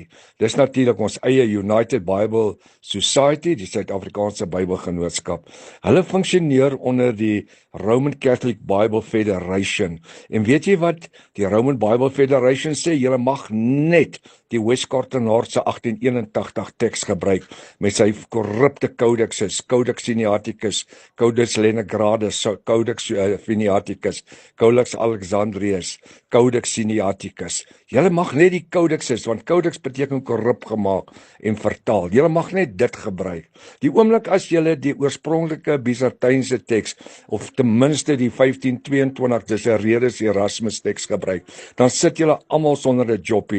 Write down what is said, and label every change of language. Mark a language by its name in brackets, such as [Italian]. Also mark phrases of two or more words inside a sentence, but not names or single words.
[Afrikaans] Dis natuurlik ons eie United Bible Society, die Suid-Afrikaanse Bybelgenootskap. Hulle funksioneer onder die Roman Catholic Bible Federation. En weet jy wat die Roman Bible Federation sê? Julle mag net die Westcott-Hort se 1881 teks gebruik met sy korrupte kodekses, Codex Sinaiticus, Codex Leningradius, Codex Viniaticus, Codex Alexandrinus, Codex Sinaiticus. Julle mag net die codexes, want codex beteken korrup gemaak en vertaal. Julle mag net dit gebruik. Die oomblik as julle die oorspronklike Byzantynse teks, of ten minste die 1522, dis 'n Redes Erasmus teks gebruik, dan sit julle almal sonder 'n joppie.